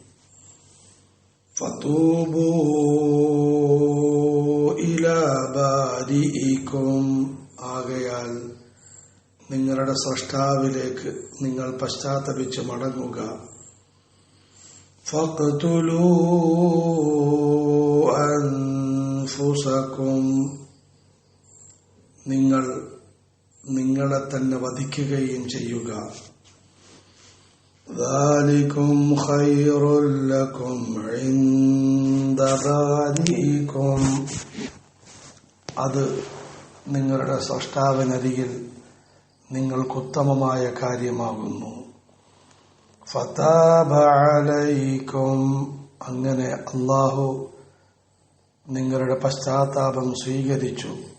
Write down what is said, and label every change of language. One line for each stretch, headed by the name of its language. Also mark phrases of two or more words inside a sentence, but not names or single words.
Arabic: فتوبوا إلى بارئكم,
Malayalam: ആകയാൽ നിങ്ങളുടെ സ്രഷ്ടാവിലേക്ക് നിങ്ങൾ പശ്ചാത്തപിച്ച് മടങ്ങുക.
Arabic: فاقتلوا أنفسكم,
Malayalam: നിങ്ങൾ നിങ്ങളെ തന്നെ വധിക്കുകയും ചെയ്യുക.
Arabic: ذَلِكُمْ خَيْرٌ لَكُمْ عِنْدَ بَارِئِكُمْ,
Malayalam: അത് നിങ്ങളുടെ സ്രഷ്ടാവിനരികിൽ നിങ്ങൾക്കുത്തമമായ കാര്യമാകുന്നു.
Arabic: فتاب عليكم,
Malayalam: അങ്ങനെ അല്ലാഹു നിങ്ങളുടെ പശ്ചാത്താപം സ്വീകരിച്ചു.